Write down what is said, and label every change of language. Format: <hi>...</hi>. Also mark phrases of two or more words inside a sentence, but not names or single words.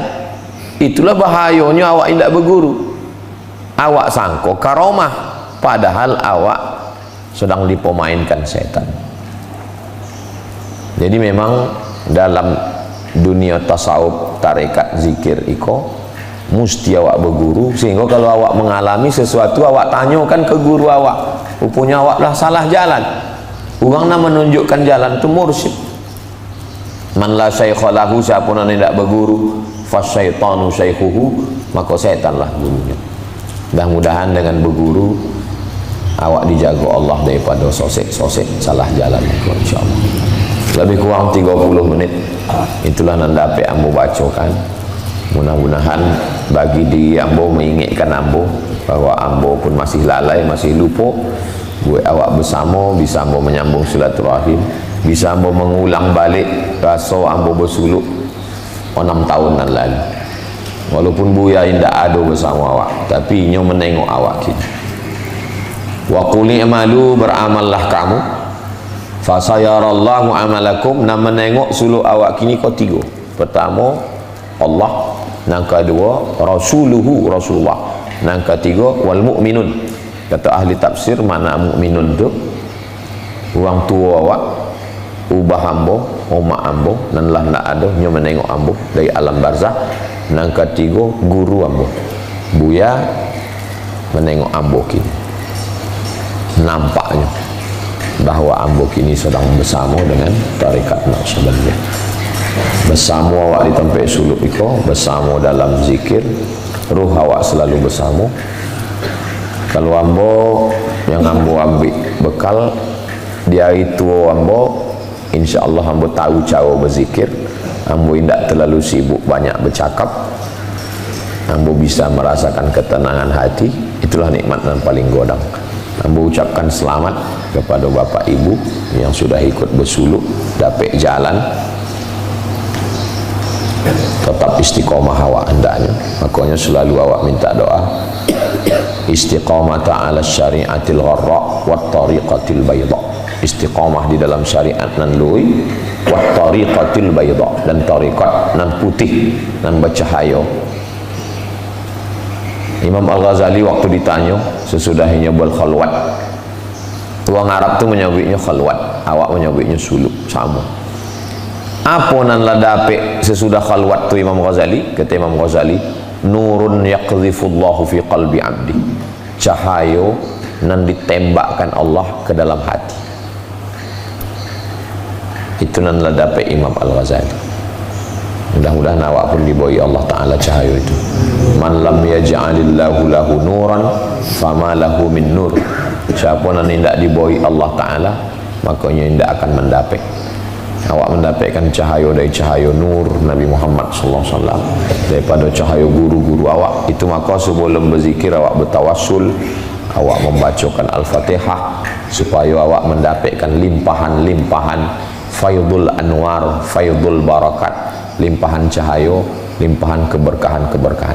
<id>Itulah bahayanya awak tidak berguru. Awak sangko karomah, padahal awak sedang dipermainkan setan. Jadi memang dalam dunia tasawuf, tarekat, zikir iko mesti awak berguru, sehingga kalau awak mengalami sesuatu awak tanyakan ke guru awak. Rupanya awak dah salah jalan. Orang nak menunjukkan jalan itu mursyid.</id> <ar>من لا شيخ له,</ar> <id>siapa yang tidak berguru,</id> <ar>فالشيطان شيخه,</ar> <id>maka syaitanlah gurunya. Mudah-mudahan dengan berguru awak dijaga Allah daripada sosek-sosek salah jalan, insyaallah. Lebih kurang 30 menit itulah nandape ambo bacakan. Mudah-mudahan bagi diri ambo mengingatkan ambo bahwa ambo pun masih lalai, masih lupa. Buat awak bersama bisa ambo menyambung silaturahim, bisa ambo mengulang balik rasa ambo bersuluk 6 tahunan lalu. Walaupun buya tidak ada bersama awak, tapi nyo menengok awak kita.</id> <ar>وقل اعملوا,</ar> <id>beramallah kamu,</id> <ar>فسيرى الله عملكم,</ar> <id>nak menengok suluk awak kini kau 3. Pertama Allah, yang kedua rasuluhu, Rasulullah, yang ketiga</id> <ar>والمؤمنون.</ar> <id>Kata ahli tafsir, mana mukminun tu? Orang tua awak, ubah ambo, omak ambo, dan lah nak ada nyo menengok ambo dari alam barzah. Yang ketiga guru ambo, buya menengok ambo kini. Nampaknya bahwa ambo kini sedang bersama dengan tarekat Naqsyabandiyah, bersama awak di tempat suluk iko, bersama dalam zikir, ruh awak selalu bersama. Kalau ambo yang ambo ambil bekal di hari tua ambo, insya Allah ambo tahu cara berzikir, ambo tidak terlalu sibuk banyak bercakap, ambo bisa merasakan ketenangan hati. Itulah nikmat yang paling godang. Ambo ucapkan selamat kepada bapak ibu yang sudah ikut bersuluk, dapat jalan, tetap istiqomah awak hendaknya. Makanya selalu awak minta doa</id> <ar>استقامة على الشريعة الغراء والطريقة البيضاء.</ar> <id>Istiqamah di dalam syariat nan lui,</id> <ar>والطريقة البيضاء,</ar> <id>dan tariqat nan putih nan bercahaya. Imam Al-Ghazali waktu ditanya sesudahnya berkhalwat, orang Arab tu menyebutnya khalwat, awak menyebutnya suluk, sama. Apa nan la dape sesudah khalwat tu Imam Ghazali? Kata Imam Ghazali,</id> <ar>نور يقذفه الله في قلب عبده,</ar> <id>cahaya nan ditembakkan Allah ke dalam hati. Itu nan la dape Imam Al-Ghazali. Mudah-mudahan awak pun diberi Allah Ta'ala cahaya itu.</id> <ar>من لم يجعل الله له نورا فما له من نور.</ar> <id>Siapa yang tidak diberi Allah Ta'ala, makanya tidak akan mendapat. Awak mendapatkan cahaya dari cahaya nur Nabi Muhammad SAW, daripada cahaya guru-guru awak itu. Maka sebelum berzikir awak bertawassul, awak membacakan Al-Fatihah, supaya awak mendapatkan limpahan-limpahan</id> <ar>فيض الأنوار، فيض البركات,</ar> <id>limpahan cahaya, limpahan keberkahan-keberkahan.</id>